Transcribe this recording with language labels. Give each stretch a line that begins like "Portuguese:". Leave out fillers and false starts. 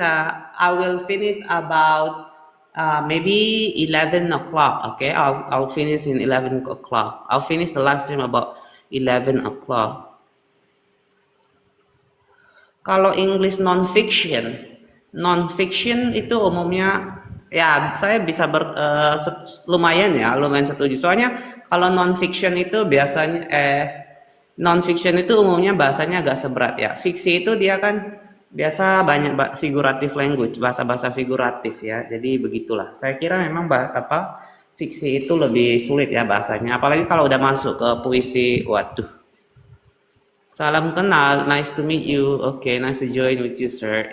English: I will finish about maybe 11 o'clock. Okay, I'll finish in 11 o'clock. I'll finish the live stream about 11 o'clock.
Indonesian: Kalau English non-fiction itu umumnya ya saya bisa lumayan setuju. Soalnya kalau non-fiction itu biasanya non-fiction itu umumnya bahasanya agak seberat ya. Fiksi itu dia kan biasa banyak figurative language, bahasa-bahasa figuratif ya. Jadi begitulah. Saya kira memang fiksi itu lebih sulit ya bahasanya. Apalagi kalau udah masuk ke puisi, waduh. Salam kenal,
English: nice to meet you. Okay, nice to join with you, sir.